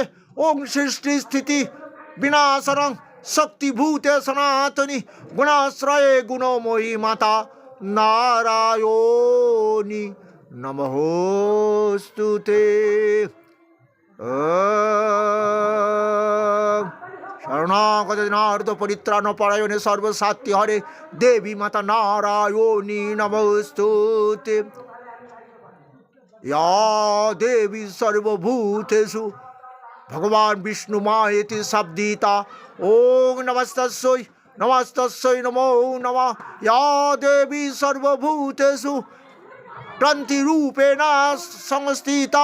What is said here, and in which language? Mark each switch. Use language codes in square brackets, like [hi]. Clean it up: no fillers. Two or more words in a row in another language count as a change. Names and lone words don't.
[sa] ওং সৃষ্টি স্থিতি বিনাশনং শক্তিভূতে সনাতনী গুণাশ্রয়ে গুণময়ী মাতা নারায়ণী নমস্তুতে। শরণাগত দিনার্থ পরিত্রাণ পরায়ণে সর্বসাত্য হরে দেবী মাতা নারায়ণী নমস্তুতে। या देवी सर्वभूतेषु भगवान विष्णु मायेति शब्दिता। ओं नमस्तस्यै नमस्तस्यै नमो नमः। या देवी सर्वभूतेषु प्रंतिरूपेण संस्थिता।